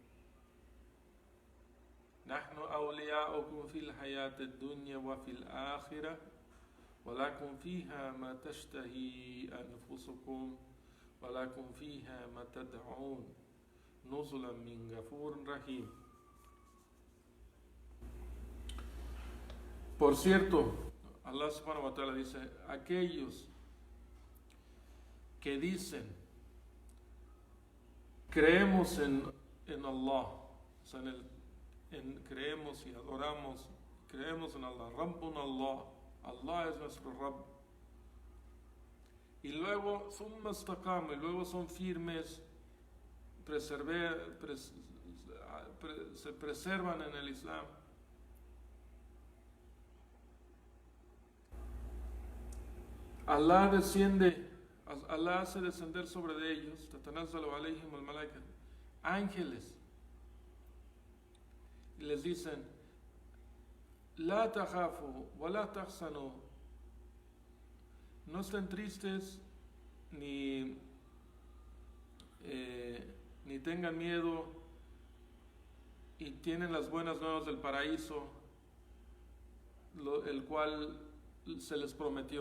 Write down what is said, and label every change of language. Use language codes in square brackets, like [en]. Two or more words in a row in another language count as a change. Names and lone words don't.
[ar] نحن أولياؤكم في الحياة الدنيا وفي الآخرة ولكم فيها ما تشتهي أنفسكم ولكم فيها ما تدعون نزلا من غفور رحيم. [es] Por cierto, Allah [ar] سبحانه وتعالى [es] dice: aquellos que dicen creemos en Allah, creemos y adoramos, creemos en Allah, [ar] ربنا الله, [es] Allah es nuestro Rabb, y luego y luego son firmes, se preservan en el Islam. Allah hace descender sobre ellos, [ar] تتنزل عليهم الملائكة, [es] ángeles, y les dicen: [ar] لا تخافوا ولا تحزنوا, [es] no estén tristes ni tengan miedo, y tienen las buenas nuevas del paraíso, el cual se les prometió.